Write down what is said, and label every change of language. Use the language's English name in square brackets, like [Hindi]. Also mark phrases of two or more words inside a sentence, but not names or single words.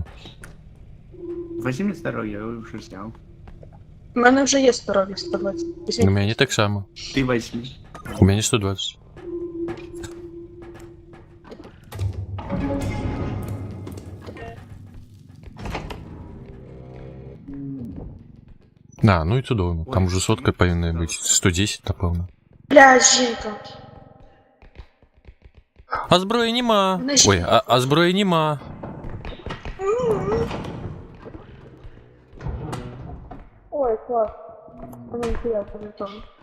[Russian] Возьми здоровье, я уже взял. [Ukrainian] У мене вже є здоров'я 120. У Візьміть. [Russian] меня не так само. Ты возьми. У меня 120. А, ну и чудовно. Там уже сотка повинна быть. 110, напевно. [Ukrainian] Блядь, жінка. А зброї нема. Ой, а зброї нема. Ой, клас. Мені інтересно на тому.